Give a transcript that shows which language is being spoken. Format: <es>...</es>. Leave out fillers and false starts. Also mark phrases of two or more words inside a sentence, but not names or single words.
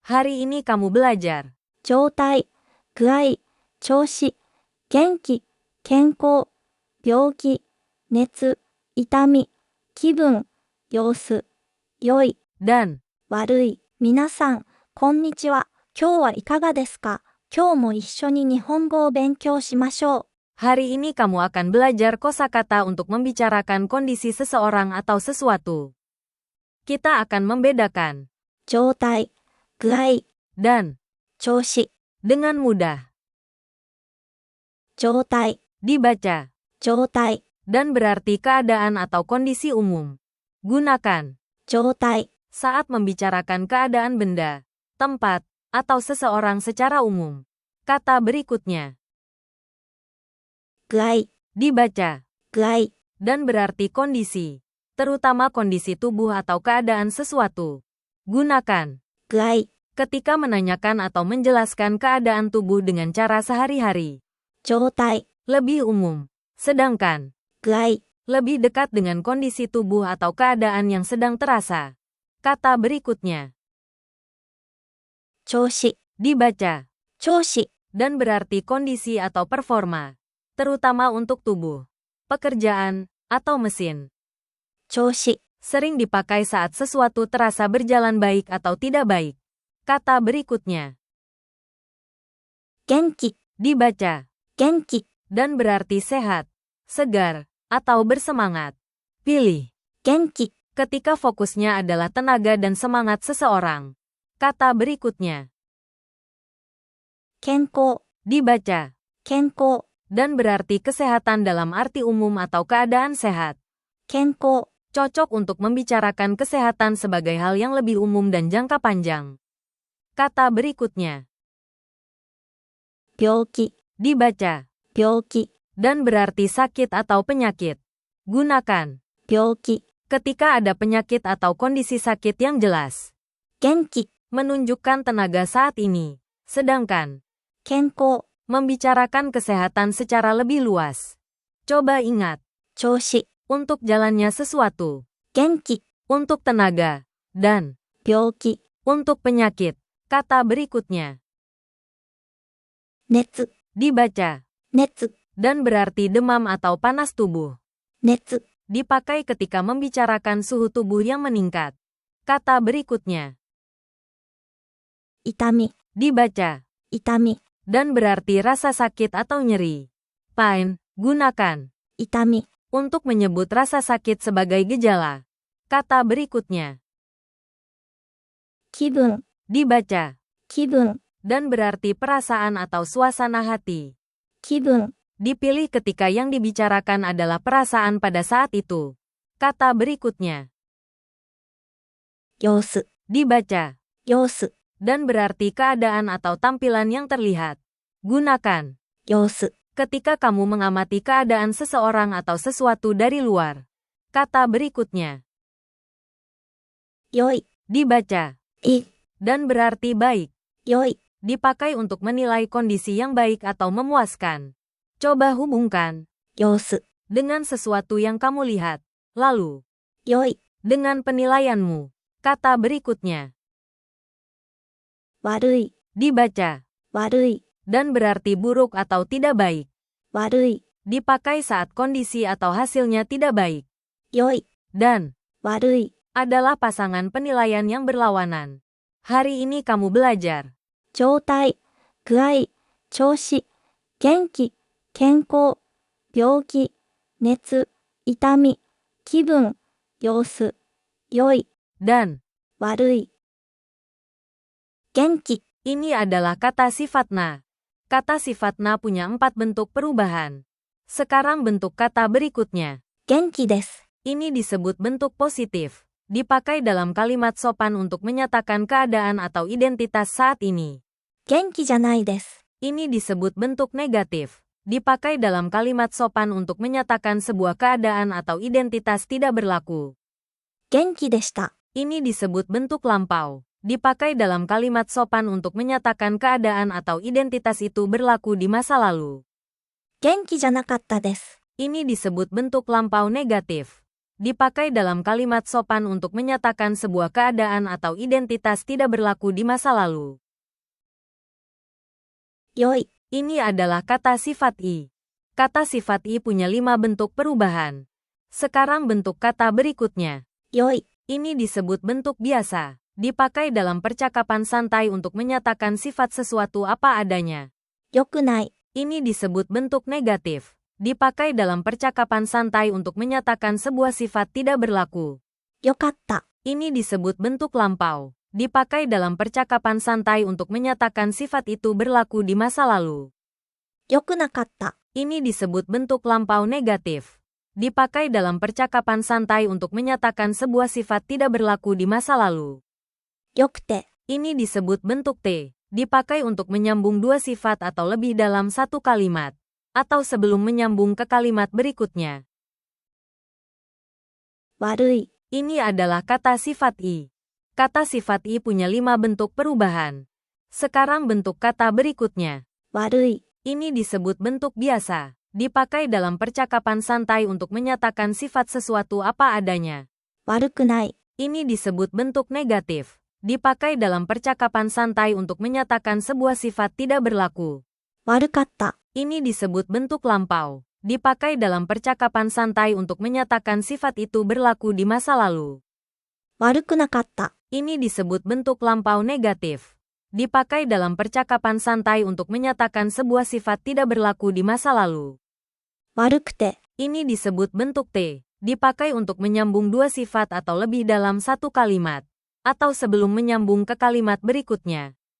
<id>Hari ini kamu belajar</id> <ja>状態、具合、調子、元気、健康、病気、熱、痛み、気分、様子、良い、</ja> <id>dan</id> <ja>悪い。皆さん、こんにちは。今日はいかがですか？今日も一緒に日本語を勉強しましょう。</ja> <id>hari ini kamu akan belajar kosakata untuk membicarakan kondisi seseorang atau sesuatu. Kita akan membedakan</id> <ja>状態、具合、</ja> <id>dan</id> <ja>調子、</ja> <id>dengan mudah.</id> <ja>状態、</ja> <id>Dibaca</id> <ja>状態、</ja> <id>dan berarti keadaan atau kondisi umum. Gunakan</id> <ja>状態、</ja> <id>saat membicarakan keadaan benda, tempat, atau seseorang secara umum. Kata berikutnya</id> <ja>具合、</ja> <id>dibaca</id> <ja>具合、</ja> <id>dan berarti kondisi, terutama kondisi tubuh atau keadaan sesuatu. Gunakan</id> <ja>具合、</ja> <id>ketika menanyakan atau menjelaskan keadaan tubuh dengan cara sehari-hari.</id> <ja>状態、</ja> <id>Lebih umum, sedangkan</id> <ja>具合、</ja> <id>lebih dekat dengan kondisi tubuh atau keadaan yang sedang terasa. Kata berikutnya</id> <ja>調子、</ja> <id>dibaca</id> <ja>調子、</ja> <id>dan berarti kondisi atau performa, terutama untuk tubuh, pekerjaan, atau mesin.</id> <ja>調子、</ja> <id>Sering dipakai saat sesuatu terasa berjalan baik atau tidak baik. Kata berikutnya</id> <ja>元気、</ja> <id>dibaca</id> <ja>元気、</ja> <id>dan berarti sehat, segar, atau bersemangat. Pilih</id> <ja>元気、</ja> <id>ketika fokusnya adalah tenaga dan semangat seseorang. Kata berikutnya</id> <ja>健康、</ja> <id>dibaca</id> <ja>健康、</ja> <id>dan berarti kesehatan dalam arti umum atau keadaan sehat.</id> <ja>健康、</ja> <id>Cocok untuk membicarakan kesehatan sebagai hal yang lebih umum dan jangka panjang. Kata berikutnya</id> <ja>病気、</ja> <id>dibaca</id> <ja>病気、</ja> <id>dan berarti sakit atau penyakit. Gunakan</id> <ja>病気、</ja> <id>ketika ada penyakit atau kondisi sakit yang jelas.</id> <ja>元気、</ja> <id>Menunjukkan tenaga saat ini. Sedangkan</id> <ja>健康、</ja> <id>membicarakan kesehatan secara lebih luas. Coba ingat</id> <ja>調子、</ja> <id>untuk jalannya sesuatu,</id> <ja>元気、</ja> <id>untuk tenaga, dan</id> <ja>病気、</ja> <id>untuk penyakit. Kata berikutnya</id> <ja>熱、</ja> <id>dibaca</id> <ja>熱、</ja> <id>dan berarti demam atau panas tubuh.</id> <ja>熱、</ja> <id>Dipakai ketika membicarakan suhu tubuh yang meningkat. Kata berikutnya</id> <ja>痛み、</ja> <id>dibaca</id> <ja>痛み、</ja> <id>dan berarti rasa sakit atau nyeri. Pain, gunakan</id> <ja>痛み、</ja> <id>untuk menyebut rasa sakit sebagai gejala. Kata berikutnya</id> <ja>気分、</ja> <id>dibaca</id> <ja>気分、</ja> <id>dan berarti perasaan atau suasana hati.</id> <ja>気分、</ja> <id>Dipilih ketika yang dibicarakan adalah perasaan pada saat itu. Kata berikutnya</id> <ja>様子、</ja> <id>dibaca</id> <ja>様子、</ja> <id>dan berarti keadaan atau tampilan yang terlihat. Gunakan</id> <ja>様子、</ja> <id>ketika kamu mengamati keadaan seseorang atau sesuatu dari luar. Kata berikutnya</id> <ja>良い、</ja> <id>dibaca</id> <ja>いい、</ja> <id>dan berarti baik.</id> <ja>良い、</ja> <id>Dipakai untuk menilai kondisi yang baik atau memuaskan. Coba hubungkan</id> <ja>様子、</ja> <id>dengan sesuatu yang kamu lihat. Lalu,</id> <ja>良い、</ja> <id>dengan penilaianmu. Kata berikutnya</id> <ja>悪い、</ja> <id>dibaca</id> <ja>悪い、</ja> <id>dan berarti buruk atau tidak baik.</id> <ja>悪い、</ja> <id>Dipakai saat kondisi atau hasilnya tidak baik.</id> <ja>良い、</ja> <id>Dan</id> <ja>悪い、</ja> <id>adalah pasangan penilaian yang berlawanan. Hari ini kamu belajar</id> <ja>状態、具合、調子、元気、健康、病気、熱、痛み、気分、様子、良い、</ja> <id>dan</id> <ja>悪い。元気、</ja> <id>ini adalah kata sifatna. Kata sifatna punya 4 bentuk perubahan. Sekarang bentuk kata berikutnya.</id> <ja>元気です。</ja> <id>Ini disebut bentuk positif. Dipakai dalam kalimat sopan untuk menyatakan keadaan atau identitas saat ini.</id> <ja>元気じゃないです。</ja> <id>Ini disebut bentuk negatif. Dipakai dalam kalimat sopan untuk menyatakan sebuah keadaan atau identitas tidak berlaku.</id> <ja>元気でした。</ja> <id>Ini disebut bentuk lampau. Dipakai dalam kalimat sopan untuk menyatakan keadaan atau identitas itu berlaku di masa lalu.</id> <ja>元気じゃなかったです。</ja> <id>Ini disebut bentuk lampau negatif. dipakai dalam kalimat sopan untuk menyatakan sebuah keadaan atau identitas tidak berlaku di masa lalu.</id> <ja>良い、</ja> <id>Ini adalah kata sifat i. Kata sifat i punya 5 bentuk perubahan. Sekarang bentuk kata berikutnya.</id> <ja>良い、</ja> <id>Ini disebut bentuk biasa. Dipakai dalam percakapan santai untuk menyatakan sifat sesuatu apa adanya.</id> <ja>良くない、</ja> <id>Ini disebut bentuk negatif. Dipakai dalam percakapan santai untuk menyatakan sebuah sifat tidak berlaku.</id> <ja>良かった、</ja> <id>Ini disebut bentuk lampau. Dipakai dalam percakapan santai untuk menyatakan sifat itu berlaku di masa lalu.</id> <ja>良くなかった、</ja> <id>Ini disebut bentuk lampau negatif. Dipakai dalam percakapan santai untuk menyatakan sebuah sifat tidak berlaku di masa lalu.</id> <ja>良くて、</ja> <id>Ini disebut bentuk T. Dipakai untuk menyambung dua sifat atau lebih dalam satu kalimat. Atau sebelum menyambung ke kalimat berikutnya.</id> <ja>悪い、</ja> <id>Ini adalah kata sifat i. Kata sifat i punya 5 bentuk perubahan. Sekarang bentuk kata berikutnya.</id> <ja>悪い、</ja> <id>Ini disebut bentuk biasa. Dipakai dalam percakapan santai untuk menyatakan sifat sesuatu apa adanya.</id> <ja>悪くない、</ja> <id>Ini disebut bentuk negatif. Dipakai dalam percakapan santai untuk menyatakan sebuah sifat tidak berlaku.</id> <ja>悪かった、</ja> <id>Ini disebut bentuk lampau. Dipakai dalam percakapan santai untuk menyatakan sifat itu berlaku di masa lalu.</id> <ja>悪くなかった、</ja> <id>Ini disebut bentuk lampau negatif. Dipakai dalam percakapan santai untuk menyatakan sebuah sifat tidak berlaku di masa lalu.</id> <ja>悪くて、</ja> <id>Ini disebut bentuk T. Dipakai untuk menyambung dua sifat atau lebih dalam satu kalimat. Atau sebelum menyambung ke kalimat berikutnya.</id>